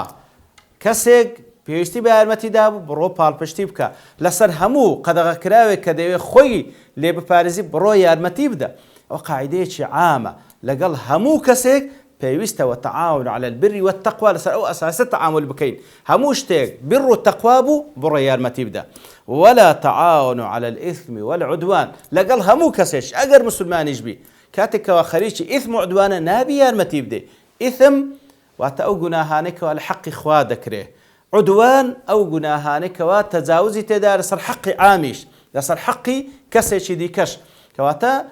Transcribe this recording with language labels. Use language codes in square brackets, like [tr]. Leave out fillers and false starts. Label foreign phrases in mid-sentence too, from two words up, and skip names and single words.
[ckb] کەسێک پێویستی بە یارمەتیدا بوو بڕۆ پاڵپشتی بکە لەسەر هەموو قەدەغەکراوێک کە دەوێت خۆی لێ بپارێزی بڕۆ یارمەتی بدە ئەو قاعیدەیەکی عامە لەگەڵ هەموو کەسێک پێویستە [ar] وتعاون على البر والتقوى [ckb] لەسەر ئەو ئەساسە تعامل بکەین هەموو شتێک بر و تەقوا بوو بڕۆ یارمەتی بدە [ar] ولا تعاون على الإثم والعدوان [ckb] لەگەڵ هەموو کەسێش ئەگەر مسلمانیش بی کاتێکەوە خەریکی ئیثم و عدوانە نابی یارمەتی بدەی ئیثم واتە ئەو گوناهانێکەوە لە حەقی خوا دەکرێ عدوان ئەو گوناهانێکەوە تەجاوزی تێدا لەسەر حەقی عامیش لەسەر حەقی کەسێکی دیکەش کەواتە